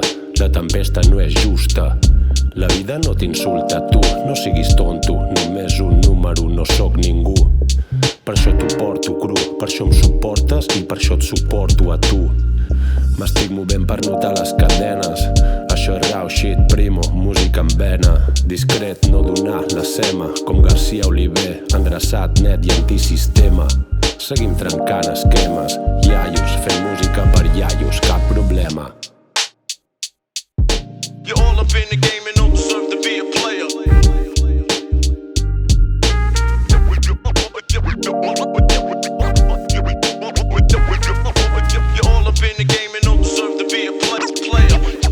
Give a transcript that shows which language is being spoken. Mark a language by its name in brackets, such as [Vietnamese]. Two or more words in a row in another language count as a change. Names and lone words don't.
[Catalan] La tempesta no és justa. La vida no t'insulta, tu no siguis tonto. Només un número, no sóc ningú. Per això t'ho porto cru, per això em suportes i per això et suporto a tu. M'estic movent per notar les cadenes. Això és [English] raw shit, [Catalan] primo, música en vena. Discret, no donar la sema. Com García Oliver, endreçat, net i antisistema. Seguim trencant esquemes. Iaios, fent música per iaios, cap problema. [English] You're all up in the game and don't deserve to be a player. You're all up in the game and don't deserve to be a player.